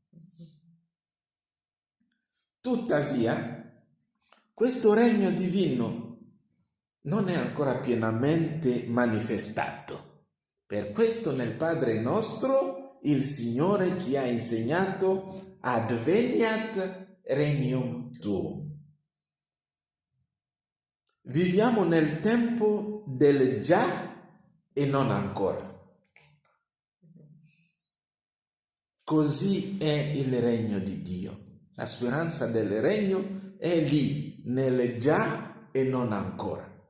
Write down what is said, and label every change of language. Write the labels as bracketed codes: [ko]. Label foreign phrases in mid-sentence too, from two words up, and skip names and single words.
[it] Tuttavia, questo regno divino non è ancora pienamente manifestato. Per questo nel Padre nostro il Signore ci ha insegnato [la] adveniat regnum tuum. [it] Viviamo nel tempo del già e non ancora. Così è il regno di Dio. La speranza del regno è lì, nel già e non ancora.